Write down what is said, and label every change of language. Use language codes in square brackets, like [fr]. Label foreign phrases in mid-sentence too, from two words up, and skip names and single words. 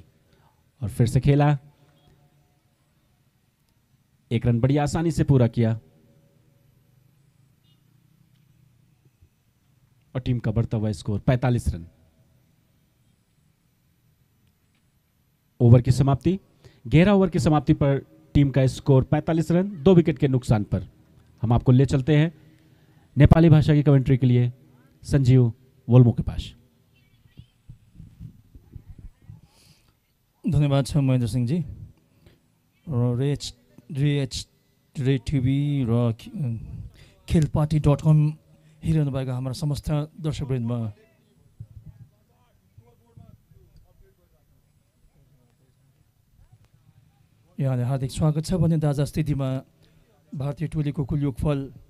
[hi] और फिर से खेला, एक रन बड़ी आसानी से पूरा किया और टीम का बढ़ता हुआ स्कोर 45 रन। ओवर की समाप्ति, 11 ओवर की समाप्ति पर टीम का स्कोर 45 रन, 2 विकेट के नुकसान पर। हम आपको ले चलते हैं नेपाली भाषा की कमेंट्री के लिए संजीव वोल्मो के पास। [ne] धन्यवाद छ महेन्द्र सिंह जी र रेड टिभी र खेलपार्टी.com हेरिरहनु भएका हाम्रा समस्त दर्शकवृन्दमा यहाँले हार्दिक स्वागत छ भने दाजा स्थितिमा भारतीय टोलीको कुल योगफल